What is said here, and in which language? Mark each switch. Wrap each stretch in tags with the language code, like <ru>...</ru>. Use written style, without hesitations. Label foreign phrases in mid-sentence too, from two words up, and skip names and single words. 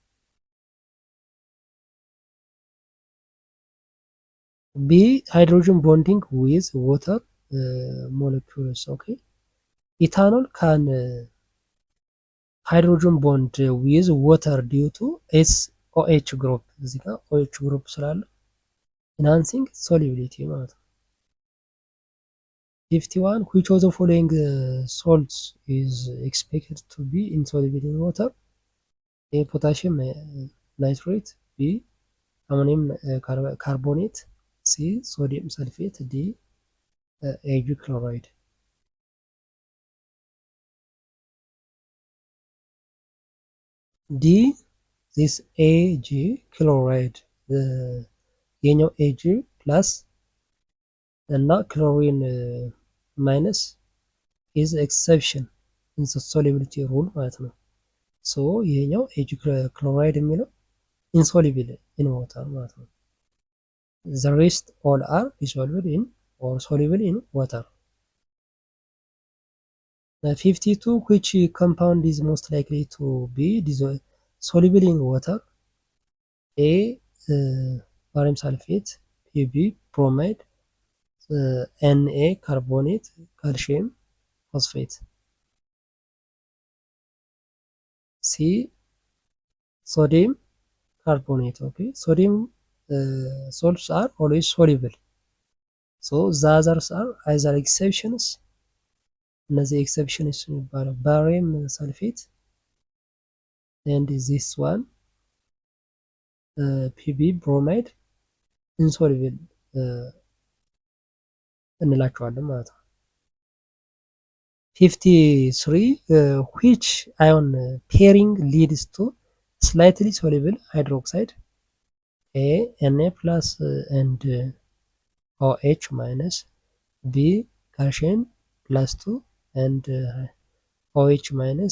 <en>B. Hydrogen bonding with water molecules. Okay. Ethanol can hydrogen bond with water due to SOH group</en> <am>እዚህ ጋር</am> <en>OH group ስላለ enhancing solubility</en> <am>ማለት ነው።</am> <en>51. Which of the following salts is expected to be insoluble in water? A. Potassium nitrate. B. Ammonium carbonate. C. Sodium sulfate. D. Ag chloride. D. This Ag chloride የኛው Ag plus and chlorine minus is exception in solubility rule</en> <am>ማለት ነው።</am> <en>ሶ ይሄኛው Ag chloride የሚለው insoluble in water</en> <am>ማለት ነው።</am> <en>the rest all are dissolved in or soluble in water. 52. Which compound is most likely to be soluble in water? A. barium sulfate. B. bromide. Na carbonate. Calcium phosphate. C. Sodium carbonate. Okay, sodium salts are always soluble. So the others are either exceptions. እነዚህ ኤክሰፕሽንስ የሚባለው barium sulfate and this one Pb bromide insoluble</en> <am>እንላቸዋለን ማለት ነው።</am> <en>53 which ion pairing leads to slightly soluble hydroxide? A Na plus and OH minus. B calcium plus 2 and OH minus.</en>